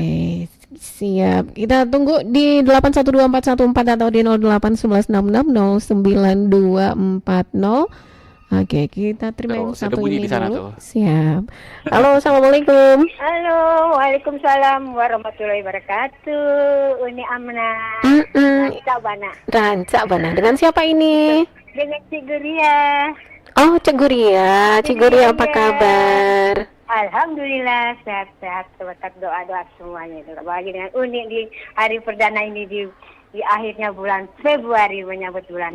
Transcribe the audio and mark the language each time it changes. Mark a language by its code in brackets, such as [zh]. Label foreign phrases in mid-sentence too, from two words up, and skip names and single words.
[id] siap. Kita tunggu di 8124114 atau di 08166092240. Oke, kita terima yang Tuh, sudah satu bunyi ini di sana dulu. tuh. Siap. Halo, assalamualaikum. [ar] Halo, وعليكم السلام ورحمة الله وبركاته. [id] Uni Amna. Mm-mm. [min] Sabana. Rancak Bana. [id] Dengan siapa ini? dengan Cik Guria. Oh, Cik Guria. Cik Guria apa kabar? Alhamdulillah sehat-sehat berkat doa-doa semuanya. Bagi dengan unik di hari perdana ini di akhirnya bulan Februari menyambut bulan.